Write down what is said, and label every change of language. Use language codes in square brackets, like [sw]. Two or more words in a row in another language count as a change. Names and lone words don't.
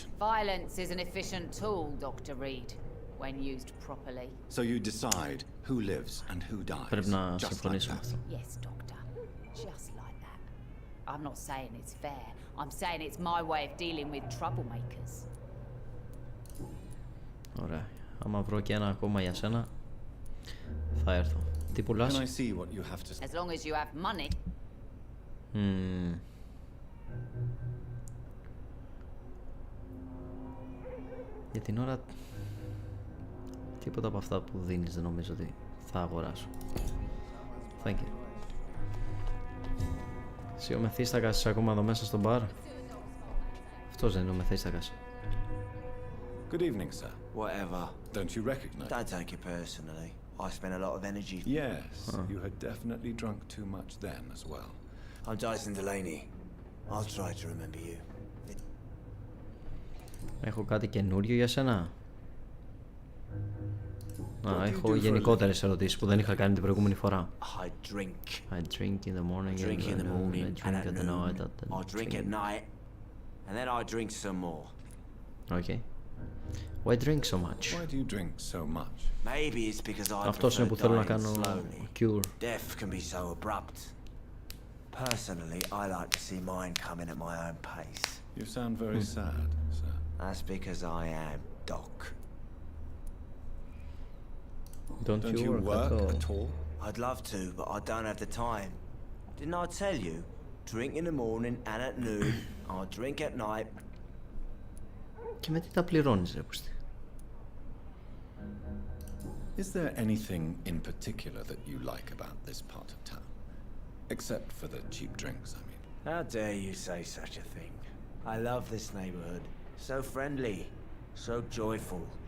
[en] Violence is an efficient tool, Dr. Reed, when used properly. So you decide who lives and who dies. Just like that. Yes, Doctor. Just like that. I'm not saying it's fair. I'm saying it's my way of dealing with troublemakers. [el] Ωραία. Άμα βρω και ένα ακόμα για σένα, θα έρθω. Τι πουλάς? [en] Can I see what you have to say? As long as you have money. [el] Για την ώρα τίποτα από αυτά που δίνεις δεν νομίζω ότι θα αγοράσω. [en] Thank you. [el] Εσύ ο Μεθύστακας είσαι ακόμα εδώ μέσα στο μπαρ? Αυτός δεν είναι ο Μεθύστακας. [en] Good evening, sir. Whatever. Don't you recognize? Don't take it personally. I spent a lot of energy. Yes, you had definitely drunk too much then as well. I'm Dyson Delaney. I'll try to remember you. [el] Έχω κάτι καινούριο για σένα? Έχω γενικότερες ερωτήσεις που δεν είχα κάνει την προηγούμενη φορά. [en] I drink. I drink in the morning. I drink in the morning I drink and at at night. noon. I drink at night, and then I drink some more. Okay. Why drink so much? Why do you drink so much? Maybe it's because I [el] Αυτός είναι που θέλω να κάνω cure. [en] Death can be so abrupt. Personally, I like to see mine coming at my own pace. You sound very sad, sir. That's because I am Doc. Don't you work at all? I'd love to, but I don't have the time. Didn't I tell you? Drink in the morning and at noon. I'll drink at night. [el] Και με τι τα πληρώνεις, ρε πούστη? [en] Is there anything in particular that you like about this part of town? Except for the cheap drinks, I mean. How dare you say such a thing? I love this neighborhood. So friendly, so joyful.